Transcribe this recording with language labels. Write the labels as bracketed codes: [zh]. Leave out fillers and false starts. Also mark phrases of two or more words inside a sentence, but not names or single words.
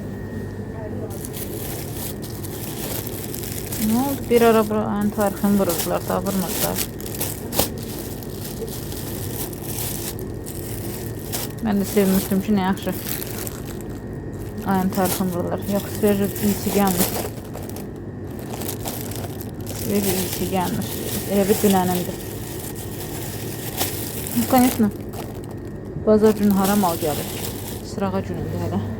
[tr] Ne oldu? [az] Bir ara buranın tarixini vururdular, daha vurmadılar. [tr] Ben de sevmiştim ki, [az] ne yaxşı. Ayın tarixini vururlar. Yox, sveji iyisi gəlmiş. Sveji iyisi gəlmiş. Elə bir dünənimdir. Конечно. Bazar günü haram mal gəlir. Sırağa günündür hələ.